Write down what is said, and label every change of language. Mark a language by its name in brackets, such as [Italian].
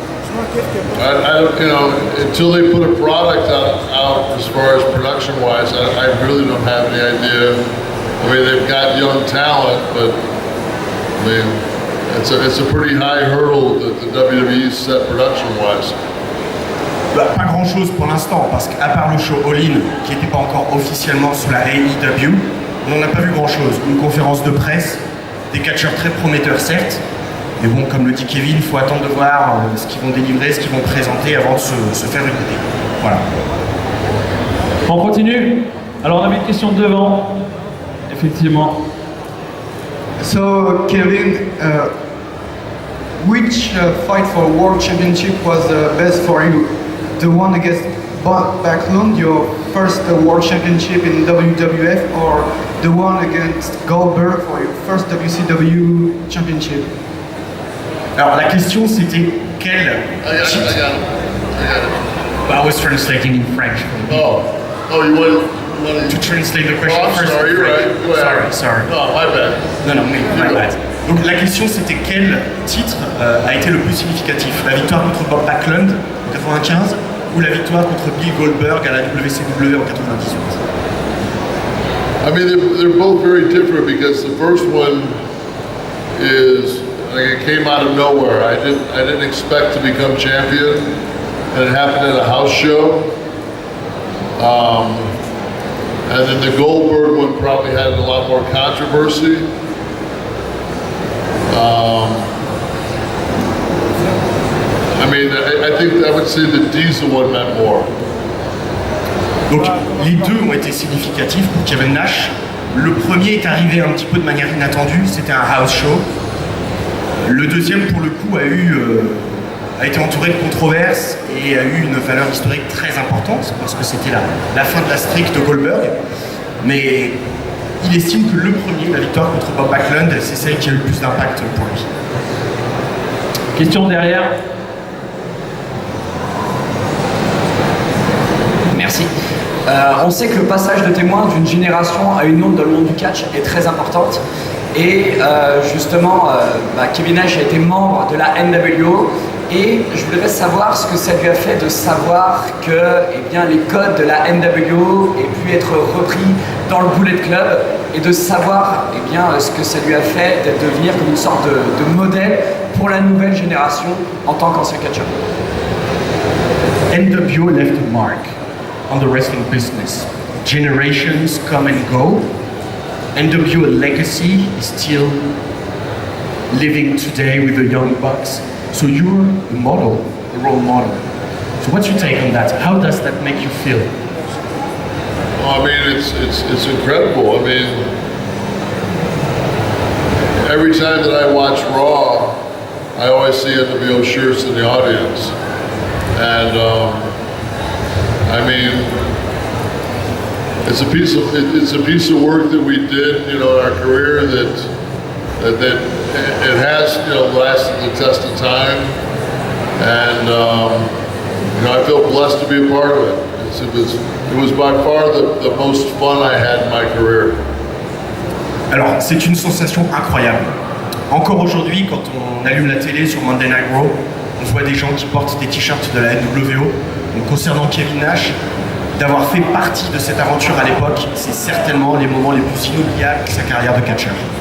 [English] I don't, you know, until they put a product out as far as production-wise, I really don't have any idea. I mean, they've got young talent, but I mean, it's a pretty high hurdle that the WWE set production-wise. [French] Bah, pas grand chose pour l'instant, parce qu'à part le show All In, qui n'était pas encore officiellement sous la AEW, on n'en a pas vu grand chose. Une conférence de presse, des catcheurs très prometteurs certes, mais bon, comme le dit Kevin, il faut attendre de voir ce qu'ils vont délivrer, ce qu'ils vont présenter avant de se faire écouter. Voilà. On continue. Alors on avait une question de devant, effectivement. [English] So, Kevin, which fight for World Championship was best for you? The one against Backlund, your first World Championship in WWF, or the one against Goldberg for your first WCW Championship? [French] Alors la question c'était quel [English] I got it. I was translating in French. Oh, you want To translate the question Oh, I'm first. sorry, in you're French. right. Go ahead. Sorry. No, my bad. Non, my bad. [French] Donc la question c'était quel titre a été le plus significatif? La victoire contre Bob Backlund en 95 ou la victoire contre Bill Goldberg à la WCW en 98? [English] I mean, they're both very different because the first one is like it came out of nowhere. I didn't expect to become champion, and it happened at a house show. And then the Goldberg one probably had a lot more controversy. I mean, I think I would say the Diesel one meant more. [French] Donc les deux ont été significatifs pour Kevin Nash. Le premier est arrivé un petit peu de manière inattendue, c'était un house show. Le deuxième, pour le coup, a été entouré de controverses et a eu une valeur historique très importante parce que c'était la fin de la streak de Goldberg. Mais il estime que le premier, la victoire contre Bob Backlund, c'est celle qui a eu le plus d'impact pour lui. Question derrière. Merci. On sait que le passage de témoin d'une génération à une autre dans le monde du catch est très importante. Et justement, Kevin Nash a été membre de la NWO et je voudrais savoir ce que ça lui a fait de savoir que les codes de la NWO aient pu être repris dans le Bullet Club et de savoir ce que ça lui a fait de devenir comme une sorte de modèle pour la nouvelle génération en tant qu'ancien catcheur. [English] NWO left a mark on the wrestling business. Generations come and go. NWO legacy is still living today with the young bucks. So you're the model, the role model. So what's your take on that? How does that make you feel? Well, I mean, it's incredible. I mean, every time that I watch Raw, I always see NWO shirts in the audience, and I mean, it's a piece of work that we did, in our career that it has, lasted the test of time, and I feel blessed to be a part of it. It was by far the most fun I had in my career. [French] Alors, c'est une sensation incroyable. Encore aujourd'hui, quand on allume la télé sur Monday Night Raw, on voit des gens qui portent des t-shirts de la NWO. Donc, concernant Kevin Nash, d'avoir fait partie de cette aventure à l'époque, c'est certainement les moments les plus inoubliables de sa carrière de catcheur.